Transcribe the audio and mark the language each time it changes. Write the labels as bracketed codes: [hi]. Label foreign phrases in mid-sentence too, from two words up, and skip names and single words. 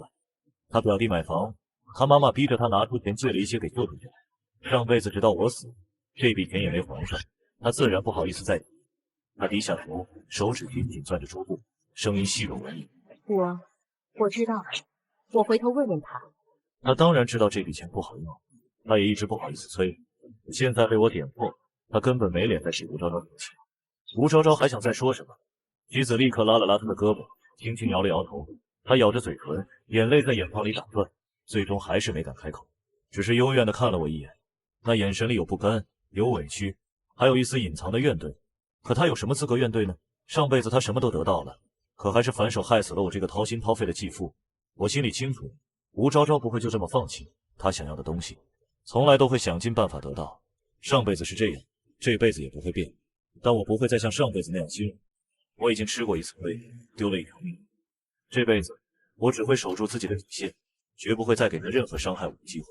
[zh] 他表弟買房，他媽媽逼着他拿出錢借了一些給舅舅家。上輩子直到我死，這筆錢也沒還上，他自然不好意思再提。他低下頭，手指緊緊攥着桌布，聲音細柔文語：“ 我知道了，我回頭問問他。” 他當然知道這筆錢不好用，他也一直不好意思催。現在被我點破，他根本沒臉再給吳昭昭提錢。吳昭昭還想再說什麼，妻子立刻拉了拉他的胳膊，輕輕搖了搖頭。他咬着嘴唇，眼淚在眼眶裡打轉，最終還是沒敢開口，只是幽怨地看了我一眼，那眼神裡有不甘，有委屈，還有一絲隱藏的怨怼。可他有什麼資格怨懟呢？上輩子他什麼都得到了，可還是反手害死了我這個掏心掏肺的繼父。我心裡清楚，吳昭昭不會就這麼放棄他想要的東西，從來都會想盡辦法得到。上輩子是這樣，這輩子也不會變，但我不會再像上輩子那樣心軟。我已經吃過一次虧，丟了一條命，這輩子我只會守住自己的底線， 絕不會再給他任何傷害我的機會。